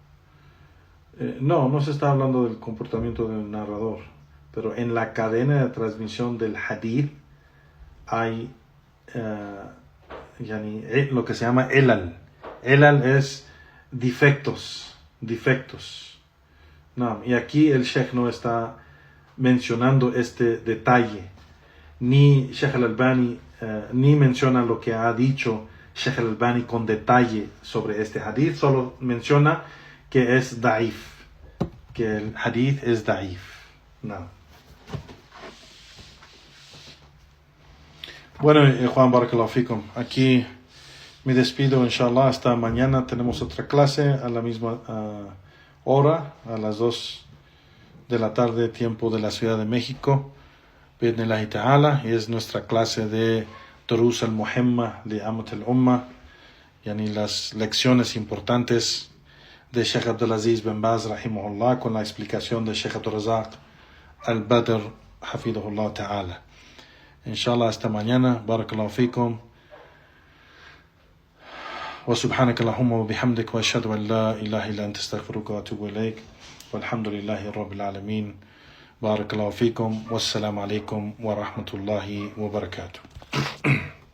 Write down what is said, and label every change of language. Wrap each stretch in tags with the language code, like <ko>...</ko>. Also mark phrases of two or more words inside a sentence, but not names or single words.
<es>No se está hablando del comportamiento del narrador, pero en la cadena de transmisión del hadith hay lo que se llama elal. Elal es defectos. No, y aquí el Sheikh no está mencionando este detalle. Ni Sheikh al-Albani ni menciona lo que ha dicho Sheikh al-Albani con detalle sobre este hadith. Solo menciona que es da'if. que el hadith es da'if. No. Bueno, Juan,</es> <ar>بارك الله فيكم.</ar> <es>Aquí me despido, inshallah, hasta mañana. Tenemos otra clase a la misma hora, a las 2 de la tarde, tiempo de la Ciudad de México.</es> <ar>بإذن الله تعالى.</ar> <es>Es nuestra clase de Durus al-Muhimma de Amat al-Umma, yani las lecciones importantes de Sheikh Abdulaziz bin Baz, rahimahullah, con la explicación de Sheikh Abdurrazaq al-Badr,</es> <ar>حفظه الله تعالى.</ar> <es>Inshallah, hasta mañana.</es> <ar>بارك الله فيكم. وسبحانك اللهم وبحمدك وأشهد أن لا إله إلا أنت أستغفرك وأتوب إليك. والحمد لله رب العالمين. بارك الله فيكم. والسلام عليكم ورحمة الله وبركاته.</ar>